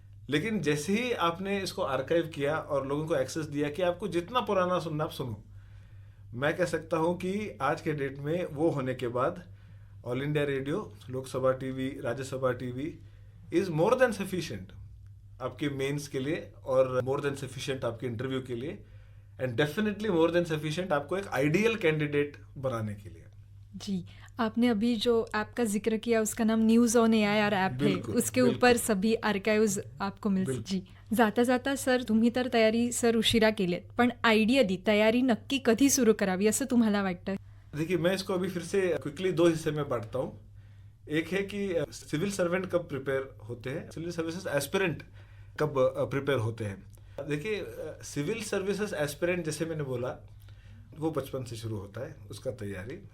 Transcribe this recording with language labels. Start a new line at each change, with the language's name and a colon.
Hindi: लेकिन जैसे ही आपने इसको आर्काइव किया और लोगों को एक्सेस दिया कि आपको जितना पुराना सुनना आप सुनो, मैं कह सकता हूं कि आज के डेट में वो होने के बाद all India radio, Lok Sabha TV, Rajya Sabha TV
English: is more than sufficient
Hindi: आपके मेंस के लिए, और
English: more than sufficient
Hindi: आपके इंटरव्यू के लिए,
English: and definitely more than sufficient
Hindi: आपको एक आइडियल कैंडिडेट बनाने के लिए। जी, आपने अभी जो ऐप का जिक्र किया उसका नाम न्यूज ऑन AIR ऐप है, उसके ऊपर सभी आर्काइव्स आपको
Marathi: मिळतील। जी, जाता जाता सर, तुम्ही तर तयारी सर उशिरा केलीत, पण आयडियली तयारी नक्की कधी सुरू करावी असं तुम्हाला वाटतं?
Hindi: देखिए, मैं इसको अभी फिर से क्विकली 2 हिस्से में बांटता हूँ। एक है कि सिविल सर्वेंट कब प्रिपेयर होते हैं, सिविल सर्विसेज एस्पिरेंट कब प्रिपेयर होते हैं। देखिए, सिविल सर्विसेज एस्पिरेंट, जैसे मैंने बोला, वो बचपन से शुरू होता है उसका तैयारी।